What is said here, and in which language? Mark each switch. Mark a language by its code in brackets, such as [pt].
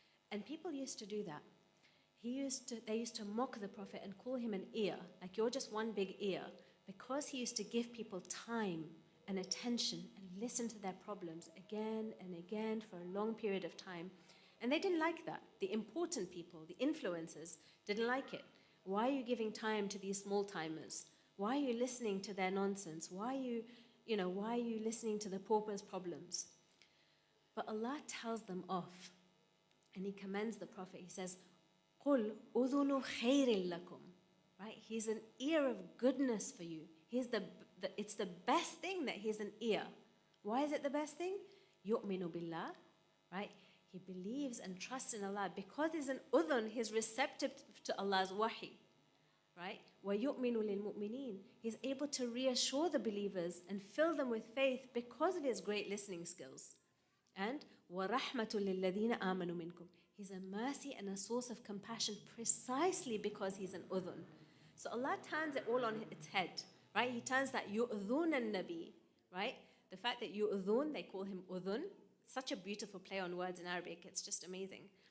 [en] And people used to do that. They used to mock the Prophet and call him an ear, like you're just one big ear, because he used to give people time and attention and listen to their problems again and again for a long period of time. And they didn't like that. The important people, the influencers, didn't like it. Why are you giving time to these small timers? Why are you listening to their nonsense? Why are you listening to the pauper's problems? But Allah tells them off. And he commends the Prophet. He says, [ar] قُلْ أُذُنُ خَيْرٍ لَكُمْ. [en] Right? He's an ear of goodness for you. It's the best thing that he's an ear. Why is it the best thing? [ar] يُؤْمِنُ بِاللَّهِ. [en] Right? He believes and trusts in Allah. Because he's an udhun, he's receptive to Allah's wahi. Right? [ar] وَيُؤْمِنُ لِلْمُؤْمِنِينَ. [en] He's able to reassure the believers and fill them with faith because of his great listening skills. And [ar] وَرَحْمَةٌ لِلَّذِينَ آمَنُوا مِنْكُمْ. [en] He's a mercy and a source of compassion precisely because he's an udhun. So Allah turns it all on its head, right? He turns that yu'udhun an-nabi, right? The fact that yu'udhun, they call him udhun, such a beautiful play on words in Arabic, it's just amazing.